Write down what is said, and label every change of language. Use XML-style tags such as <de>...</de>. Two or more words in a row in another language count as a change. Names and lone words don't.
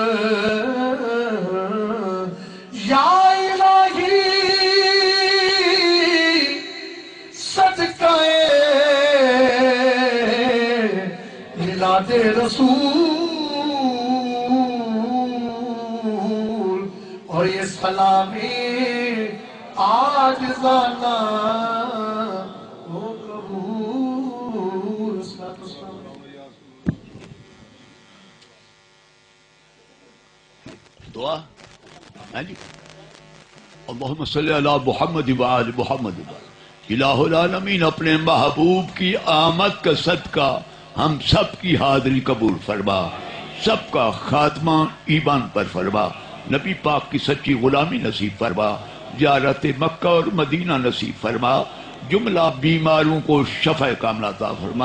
<ur>یا الہی صدقہ میلاد رسول اور یہ سلامی عاجزانہ ہو قبول. دعا ہاں جی,</ur> <ar>اللهم صل على محمد وآل محمد.</ar> <ur>الٰہ العالمین اپنے محبوب کی آمد کا صدقہ ہم سب کی حاضری قبول فرما، سب کا خاتمہ ایمان پر فرما، نبی پاک کی سچی غلامی نصیب فرما، زیارت مکہ اور مدینہ نصیب فرما، جملہ بیماروں کو شفا کاملہ عطا فرما.</ur>